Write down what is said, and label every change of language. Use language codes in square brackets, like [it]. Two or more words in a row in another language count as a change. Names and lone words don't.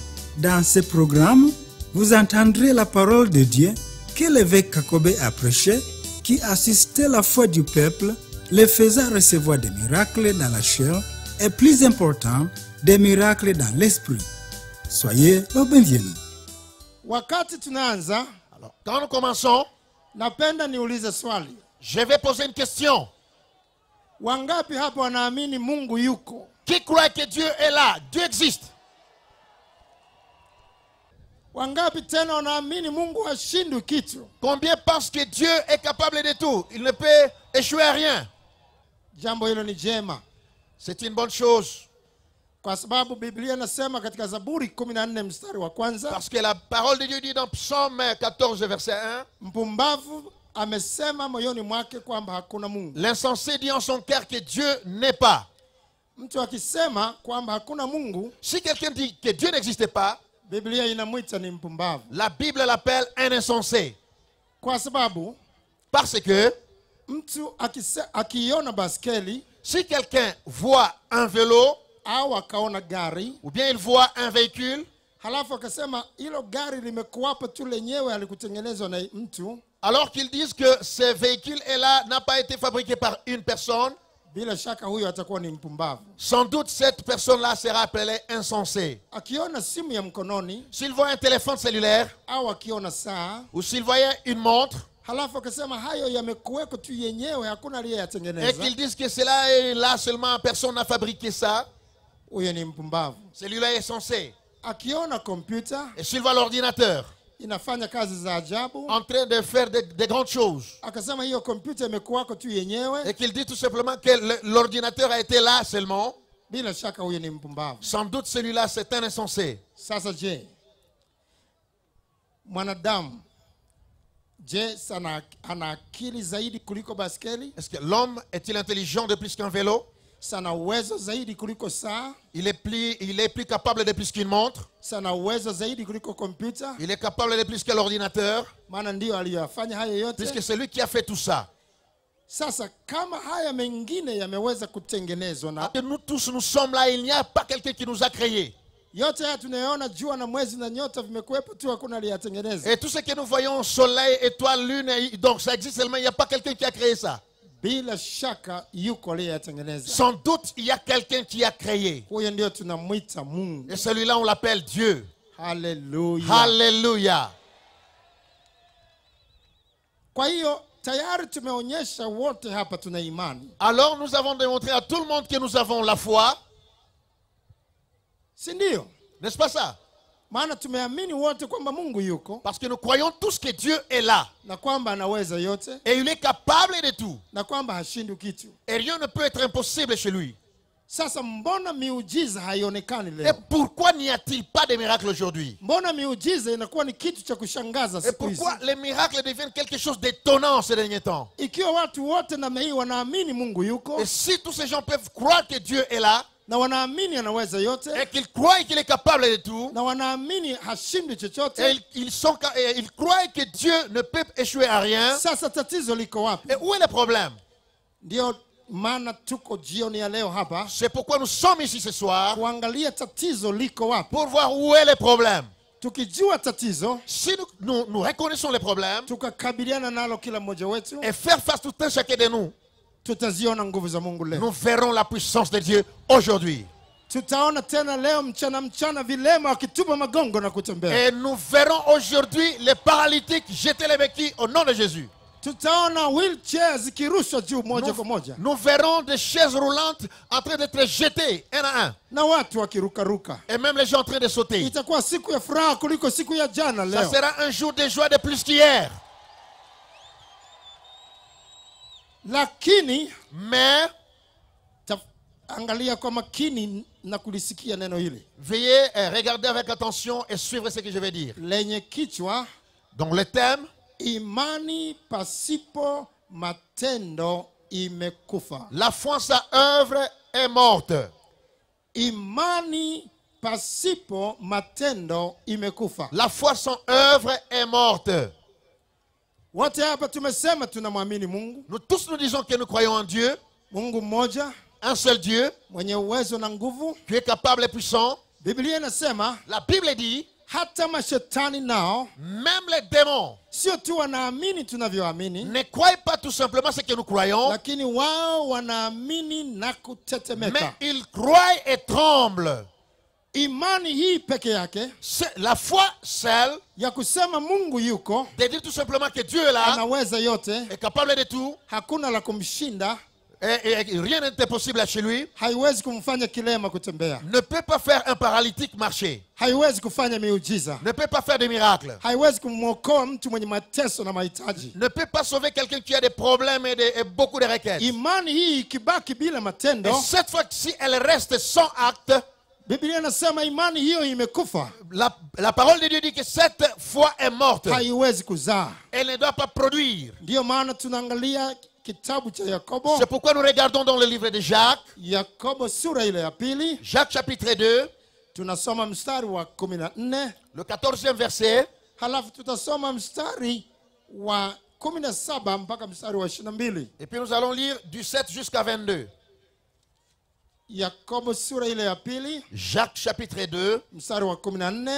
[fr] Dans ce programme, vous entendrez la parole de Dieu que l'évêque Kakobe a prêché, qui assistait la foi du peuple, les faisant recevoir des miracles dans la chair et plus important, des miracles dans l'esprit. Soyez le bienvenu. [sw] Wakati tunaanza, [fr] Alors, quand nous commençons, [sw] napenda niulize swali. [fr] je vais poser une question. [sw] Wangapi hapa wanaamini Mungu yuko? [fr] Qui croit que Dieu est là? Dieu existe. [sw] Wangapi tena wanaamini Mungu hashindwi kitu? [fr] Combien pensent que Dieu est capable de tout? Il ne peut échouer à rien. [sw] Jambo hilo ni jema. [fr] C'est une bonne chose. [sw] Kwa sababu Biblia inasema katika Zaburi 14 mstari wa kwanza, [fr] Parce que la parole de Dieu dit dans Psaume 14, verset 1, [sw] mpumbavu amesema moyoni mwake kwamba hakuna Mungu. [fr] l'insensé dit en son cœur que Dieu n'est pas. [sw] Mtu akisema kwamba hakuna Mungu, [fr] Si quelqu'un dit que Dieu n'existe pas, [sw] Biblia inamwita ni mpumbavu. [fr] la Bible l'appelle un insensé. [sw] Kwa sababu [fr] Parce que [sw] mtu akiona baskeli [fr] si quelqu'un voit un vélo, [sw] au akaona gari, [fr] ou bien il voit un véhicule, [sw] halafu akasema hilo gari limekuwapo tu lenyewe alikutengenezwa na mtu, [fr] alors qu'ils disent que ce véhicule est là, n'a pas été fabriqué par une personne, [sw] bila shaka huyo atakuwa ni mpumbavu. [fr] sans doute cette personne-là sera appelée insensée. [sw] Akiona simu ya mkononi [fr] S'il voit un téléphone cellulaire, [sw] au akiona saa, [fr] ou s'il voyait une montre, [sw] halafu akasema hayo yamekuweko tu yenyewe, hakuna [fr] et [sw] aliyeyatengeneza, [fr] qu'ils disent que cela est là seulement, personne n'a fabriqué ça, [sw] huyo ni mpumbavu. [fr] celui-là est insensé. [sw] Akiona kompyuta [fr] Et s'il voit l'ordinateur [sw] inafanya kazi za ajabu, [fr] en train de faire des grandes choses, [sw] akasema hiyo kompyuta imekuwako tu yenyewe, [fr] et qu'il dit tout simplement que l'ordinateur a été là seulement, [sw] bila shaka huyo ni mpumbavu. [fr] sans doute celui-là c'est un insensé. [sw] Sasa je, mwanadamu sana ana akili zaidi kuliko baskeli? [fr] Est-ce que l'homme est-il intelligent de plus qu'un vélo? [sw] Sana uwezo zaidi kuliko saa? [fr] Il est plus capable de plus qu'une montre? [sw] Sana uwezo zaidi kuliko kompyuta? [fr] Il est capable de plus que l'ordinateur? [sw] Maana ndio aliyofanya hayo yote. [fr] Puisque c'est lui qui a fait tout ça. [sw] Sasa kama haya mengine yameweza kutengenezwa na [fr] Et nous tous nous sommes là, il n'y a pas quelqu'un qui nous a créés. [sw] yote haya tunayoona, jua na mwezi na nyota vimekuwepo tu, hakuna aliyatengeneza. [fr] Et tout ce que nous voyons, soleil, étoile, lune, donc ça existe seulement, il n'y a pas quelqu'un qui a créé ça. [sw] Bila shaka yuko aliyeyatengeneza. [fr] Sans doute, il y a quelqu'un qui a créé. [sw] Huyo ndio tunamwita Mungu. [fr] Et celui-là, on l'appelle Dieu. [sw] Hallelujah. [fr] Alléluia. [sw] Kwa hiyo tayari tumeonyesha wote hapa tuna imani. [fr] Alors nous avons démontré à tout le monde que nous avons la foi. [sw] Si ndio? [fr] N'est-ce pas ça? [sw] Maana tumeamini wote kwamba Mungu yuko, [fr] Parce que nous croyons tous que Dieu est là. [sw] na kwamba anaweza yote, [fr] Et il est capable de tout. [sw] na kwamba hashindwi kitu. [fr] Et rien ne peut être impossible chez lui. [sw] Sasa mbona miujiza haionekani [fr] Et [sw] leo? [fr] pourquoi n'y a-t-il pas de miracles aujourd'hui? [sw] Mbona miujiza inakuwa ni kitu cha kushangaza [fr] Et [sw] siku hizi? [fr] pourquoi les miracles deviennent quelque chose d'étonnant ces derniers temps? [sw] Ikiwa watu wote namna hii wanaamini Mungu yuko, [fr] Et si tous ces gens peuvent croire que Dieu est là, [sw] na wanaamini anaweza yote, [fr] et qu'ils croient qu'il est capable de tout, [sw] na wanaamini hashindwi chochote, [fr] et ils croient que Dieu ne peut échouer à rien, [sw] sasa tatizo liko wapi? [fr] et où est le problème? [sw] Ndio maana tuko jioni ya leo hapa [fr] C'est pourquoi nous sommes ici ce soir, [sw] kuangalia tatizo liko wapi. [fr] pour voir où est le problème. [sw] tukijua tatizo, [fr] si nous reconnaissons les problèmes [sw] tukakabiliana nalo kila mmoja wetu, [fr] et faire face tout un chacun de nous, [sw] tutaziona nguvu za Mungu leo. [fr] nous verrons la puissance de Dieu aujourd'hui. [sw] Tutaona tena leo mchana vilema wakitupa magongo na kutembea. [fr] Et nous verrons aujourd'hui les paralytiques jeter les béquilles au nom de Jésus. [sw] Tutaona wheelchairs zikirushwa juu moja kwa moja. [fr] Nous verrons des chaises roulantes en train d'être jetées un à un. [sw] Na watu wakirukaruka. [fr] Et même les gens en train de sauter. [sw] Itakuwa siku ya furaha kuliko siku ya jana leo. [fr] Ça sera un jour de joie de plus qu'hier. [sw] Lakini [fr] mais [sw] angalia kwa makini na kulisikia neno hili. [fr] Veuillez regarder avec attention et suivre ce que je vais dire. [sw] Lenye kichwa, [fr] donc le thème, [sw] imani pasipo matendo imekufa. [fr] La foi sans œuvre est morte. [sw] Imani pasipo matendo imekufa. [fr] La foi sans œuvre est morte. [sw] Wote hapa tumesema tunamwamini Mungu. [fr] Nous tous nous disons que nous croyons en Dieu. [sw] Mungu mmoja, [fr] un seul Dieu, [sw] mwenye uwezo na nguvu, [fr] qui est capable et puissant. [sw] Biblia inasema, [fr] la Bible dit, [sw] hata mashetani nao, [fr] même les démons, [sw] sio tu wanaamini tunavyoamini, [fr] ne croient pas tout simplement ce que nous croyons, [sw] lakini wao wanaamini na kutetemeka. [fr] mais ils croient et tremblent. [sw] Imani hii peke yake, [fr] la foi seule, [sw] ya kusema Mungu yuko, [fr] de dire tout simplement que Dieu est là, [sw] anaweza yote, [fr] est capable de tout, [sw] hakuna la kumshinda, [fr] et rien n'est impossible chez lui, [sw] haiwezi kumfanya kilema kutembea, [fr] ne peut pas faire un paralytique marcher, [sw] haiwezi kufanya miujiza, [fr] ne peut pas faire des miracles, [sw] haiwezi kumwokoa mtu mwenye mateso na mahitaji, [fr] ne peut pas sauver quelqu'un qui a des problèmes et beaucoup de requêtes. [sw] Imani hii ikibaki bila matendo, [fr] et cette fois-ci elle reste sans acte, [sw] Biblia inasema imani hiyo imekufa. [fr] La parole de Dieu dit que cette foi est morte. [sw] Haiwezi kuzaa. [fr] Elle ne doit pas produire. [sw] Ndio maana tunaangalia kitabu cha Yakobo. [fr] C'est pourquoi nous regardons dans le livre de Jacques. [sw] Yakobo sura ile ya pili. [fr] Jacques chapitre 2. [sw] Tunasoma mstari wa 14. [fr] Le 14e verset. [sw] Halafu tutasoma mstari wa 17 mpaka mstari wa 22. [fr] Et puis nous allons lire du 7 jusqu'à 22. [sw] Yakobo sura ile ya pili, [fr] Jacques chapitre 2, [sw] mstari wa 14,